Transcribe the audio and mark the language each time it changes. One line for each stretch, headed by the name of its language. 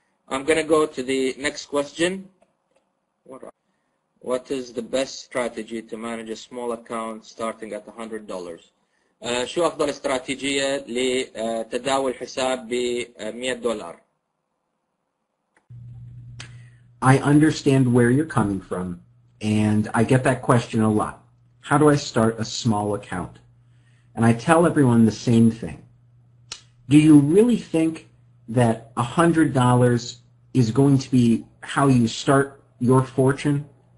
English: I'm going to go to the next question. What is the best strategy to manage a small account starting at $100?
Arabic: شو أفضل استراتيجية لتداول حساب ب$100؟
English: I understand where you're coming from, and I get that question a lot. How do I start a small account? And I tell everyone the same thing. Do you really think that $100 is going to be how you start your fortune?